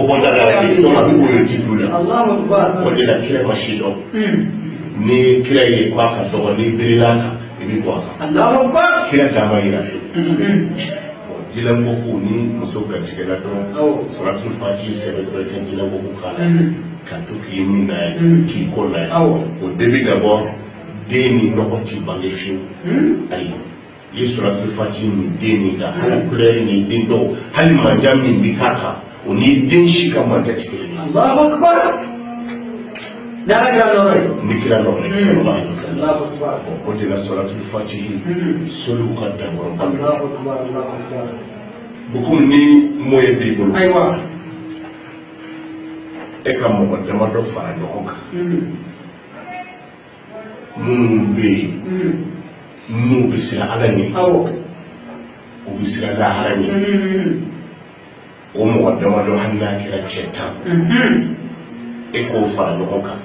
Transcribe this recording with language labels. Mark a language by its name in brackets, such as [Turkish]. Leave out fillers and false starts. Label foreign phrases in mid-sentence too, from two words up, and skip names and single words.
[Bambara] bɔda la donc a bɛ woyo ji ju la o de la kira ma si dɔn ni kira ye k'a ka dɔgɔ ni birila kan i bɛ bɔ a kan kira d'a ma yira fɛ jilangɔku ni muso garijɛgɛla dɔrɔn suratul fati sɛbɛn dɔrɔn i ka jilangɔku k'a la ka to k'i min n'a ye k'i ko n'a ye o bɛɛ bɛ dabɔ den ni nɔgɔ tɛ bange fiyewu ayi i ye suratul fati min den nin kan hali couleur ni den dɔw hali manjan min bɛ k'a kan o ni den si ka man tɛ tigɛ [Arabic] الله أكبر [Bambara] n'a kira nɔrɔ ye ni kira nɔrɔ ye [Arabic] صلى الله عليه وسلم الله أكبر [Bambara] o de la salatul fatihi solu ka dabɔrɔ ba [Arabic] الله أكبر الله أكبر [Bambara] bukum ni moye b'i bolo ayiwa e ka mɔgɔ damadɔ fara ɲɔgɔn kan minnu bɛ yen n'u bɛ siran ala ɲɛ awɔ u bɛ siran lahara ɲɛ o mɔgɔ damadɔ hali n'a kɛra cɛ tan e k'o fara ɲɔgɔn kan